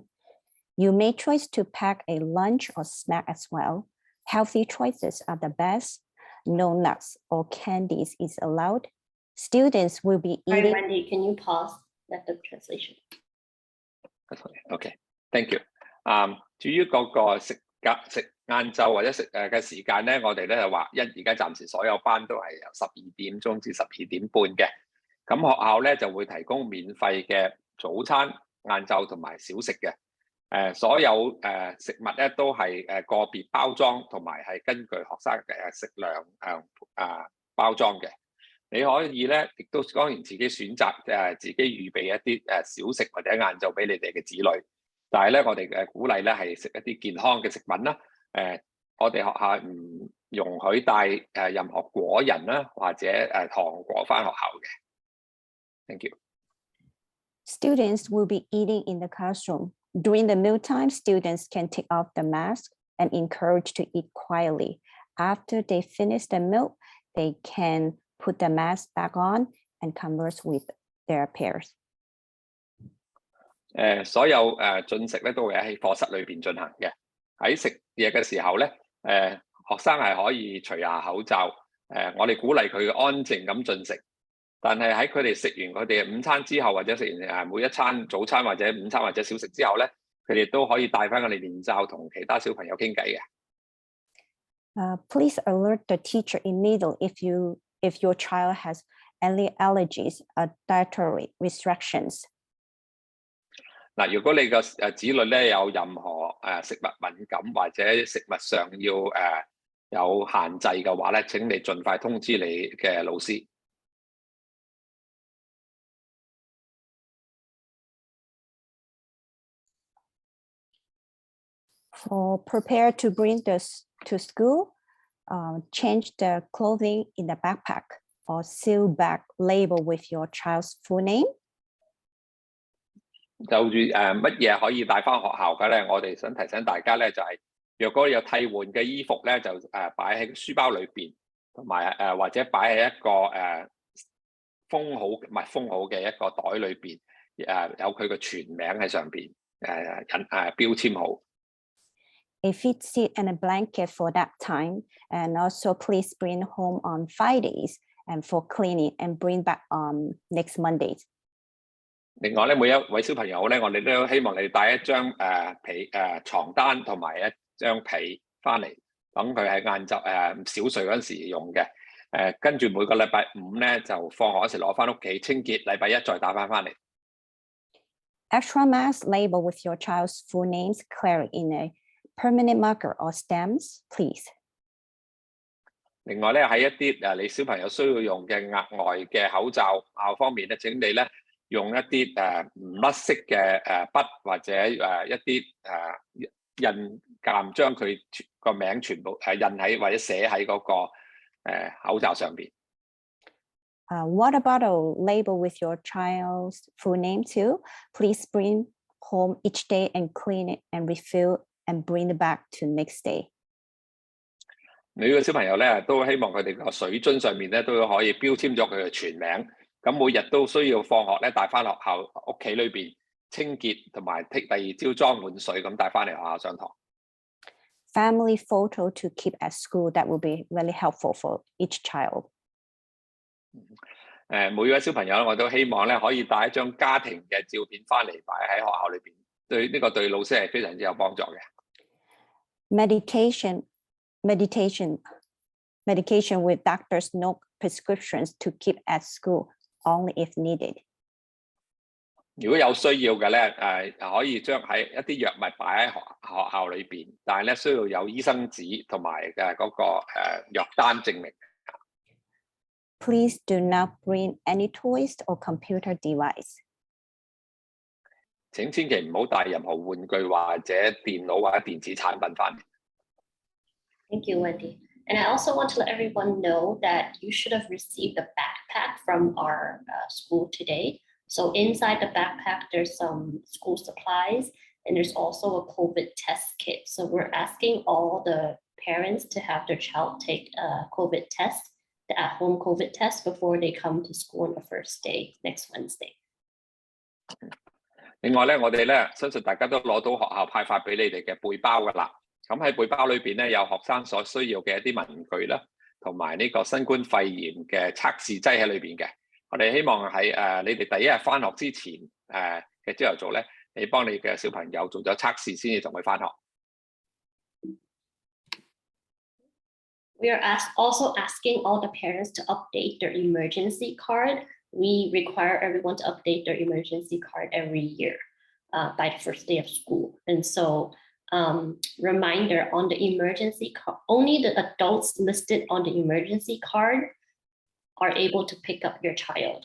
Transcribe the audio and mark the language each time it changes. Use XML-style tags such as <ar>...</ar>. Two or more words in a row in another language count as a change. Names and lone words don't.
<en>You may choose to pack a lunch or snack as well. Healthy choices are the best. No nuts or candies is allowed. Students will be Sorry, eating. Wendy, can you pause? Let the translation. OK, thank you.</en> <yue>至於嗰個食晏晝或者食嘅時間咧，我哋咧就話而家暫時所有班都係由12點鐘至12點半嘅。咁學校咧就會提供免費嘅早餐、晏晝同埋小食嘅。所有食物咧都係個別包裝，同埋係根據學生嘅食量包裝嘅。你可以咧，亦都當然自己選擇自己預備一啲小食或者晏晝俾你哋嘅子女。但係咧，我哋鼓勵咧係食一啲健康嘅食品啦。我哋學校唔容許帶任何果仁啦，或者糖果返學校嘅。</yue> <en>Thank you. Students will be eating in the classroom. During the mealtime, students can take off the mask and encouraged to eat quietly. After they finish the meal, they can put the mask back on and converse with their peers.</en> <yue>所有進食咧都會喺課室裏邊進行嘅。喺食嘢嘅時候咧，學生係可以除下口罩。我哋鼓勵佢安靜咁進食。但係喺佢哋食完佢哋嘅午餐之後，或者食完每一餐早餐或者午餐或者小食之後咧，佢哋都可以戴翻佢哋面罩同其他小朋友傾偈嘅。</yue> <en>Please alert the teacher immediately if your child has any allergies or dietary restrictions.</en> <yue>嗱，如果你個子女咧有任何食物敏感或者食物上要有限制嘅話咧，請你盡快通知你嘅老師。</yue> <en>For prepare to bring this to school, change the clothing in the backpack or seal bag label with your child's full name.</en> <yue>就住乜嘢可以帶翻學校嘅咧？我哋想提醒大家咧，就係若果有替換嘅衣服咧，就擺喺書包裏邊，同埋或者擺喺一個密封好嘅一個袋裏邊，有佢嘅全名喺上邊，標籤好。</yue> <en>A feed seat and a blanket for that time, and also please bring home on Fridays and for cleaning and bring back on next Mondays.</en> <yue>另外咧，每一位小朋友咧，我哋都希望你帶一張床單同埋一張被翻嚟，等佢喺晏晝小睡嗰陣時用嘅。跟住每個禮拜5咧就放學嗰時攞翻屋企清潔，禮拜1再打翻嚟。</yue> <en>Extra mask label with your child's full names clearly in a permanent marker or stamps, please.</en> <yue>另外咧，喺一啲你小朋友需要用嘅額外嘅口罩方面咧，請你咧用一啲唔甩色嘅筆或者一啲印鑑將佢個名全部印喺或者寫喺嗰個口罩上邊。</yue> <en>What about a label with your child's full name too? Please bring home each day and clean it and refill and bring it back to next day.</en> <yue>每個小朋友咧都希望佢哋個水樽上面咧都可以標籤咗佢嘅全名，咁每日都需要放學咧帶翻學校屋企裏邊清潔同埋第二朝裝滿水咁帶翻嚟學校上堂。</yue> <en>Family photo to keep at school, that will be really helpful for each child.</en> <yue>每位小朋友我都希望咧可以帶一張家庭嘅照片翻嚟擺喺學校裏邊，對老師係非常之有幫助嘅。</yue> <en>Medication with doctor's note prescriptions to keep at school only if needed.</en> <yue>如果有需要嘅咧，可以將喺一啲藥物擺喺學校裏邊，但係咧需要有醫生紙同埋嗰個藥單證明。</yue> <en>Please do not bring any toys or computer device.</en> <yue>請千祈唔好帶任何玩具或者電腦或者電子產品翻嚟。</yue> <en>Thank you, Wendy. And I also want to let everyone know that you should have received a backpack from our school today. So inside the backpack, there's some school supplies, and there's also a COVID test kit. So we're asking all the parents to have their child take a COVID test, the at-home COVID test, before they come to school on the first day, next Wednesday.</en> <yue>另外咧，我哋咧相信大家都攞到學校派發俾你哋嘅背包㗎啦。咁喺背包裏邊咧有學生所需要嘅一啲文具啦，同埋呢個新冠肺炎嘅測試劑喺裏邊嘅。我哋希望喺你哋第一日翻學之前嘅朝頭早咧，你幫你嘅小朋友做咗測試先至同佢翻學。</yue> <en>We are also asking all the parents to update their emergency card. We require everyone to update their emergency card every year by the first day of school. And so reminder on the emergency card, only the adults listed on the emergency card are able to pick up your child.</en>